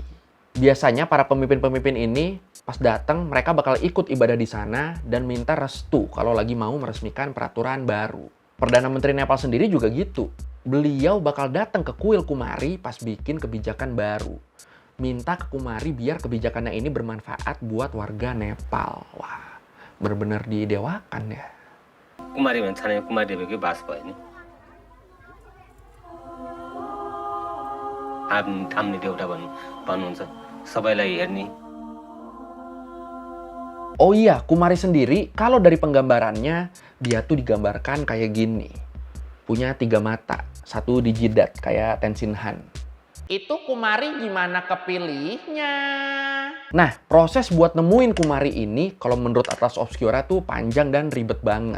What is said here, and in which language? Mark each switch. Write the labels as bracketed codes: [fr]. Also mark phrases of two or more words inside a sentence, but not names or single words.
[id] Biasanya para pemimpin-pemimpin ini, pas datang, mereka bakal ikut ibadah di sana dan minta restu kalau lagi mau meresmikan peraturan baru. Perdana Menteri Nepal sendiri juga gitu. Beliau bakal datang ke kuil kumari pas bikin kebijakan baru. Minta ke kumari biar kebijakannya ini bermanfaat buat warga Nepal. Wah, bener-bener didewakan ya. [ne] कुमारी भन्छ नि कुमारी देवीकै बास भयो नि थाम्ने देउटा भन्नुहुन्छ सबैलाई हेर्ने. [id] Oh iya, kumari sendiri kalau dari penggambarannya dia tuh digambarkan kayak gini. Punya 3 mata, satu di jidat kayak Tenzin Han. Itu kumari gimana kepilihnya? Nah, proses buat nemuin kumari ini kalau menurut Atlas Obscura tuh panjang dan ribet banget.